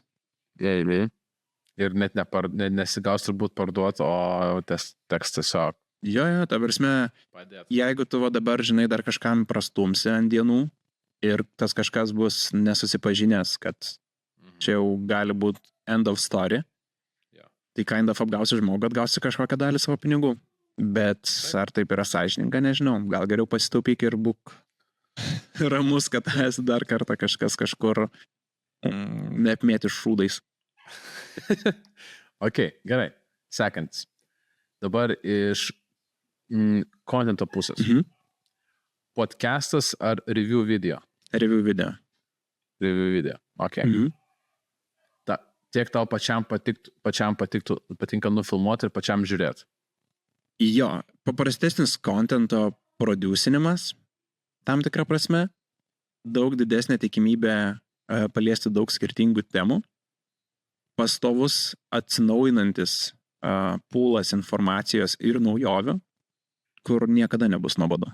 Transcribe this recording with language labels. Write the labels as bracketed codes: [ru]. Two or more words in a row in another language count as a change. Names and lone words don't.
[lt] Ir net nesigaus turbūt parduoti, o teks tiesiog Jo, ta prasme, padėti. jeigu tu va dabar, žinai, dar kažkam prastumsi ant dienų ir tas kažkas bus nesusipažinęs, kad čia jau gali būti [en] end of story, [lt] Jo. tai [en] kind of [lt] apgausi žmogų, atgausi kažkokią dalį savo pinigų. Bet ar taip yra sąžininga, nežinau. Gal geriau pasitaupyk ir būk ramus, kad esi dar kartą kažkas kažkur neapmėti šūdais. Ok, gerai. Sekantis. Dabar iš kontento pusės. Podcastas ar [en] review video? Review video. Review video. [lt] Ok. Tiek tau pačiam patinka nufilmuoti ir pačiam žiūrėti. Jo, paprastesnis kontento produsinimas, tam tikrą prasme, daug didesnė tikimybė paliesti daug skirtingų temų, pastovus atsinaujinantis pūlas informacijos ir naujovių, kur niekada nebus nuobodu.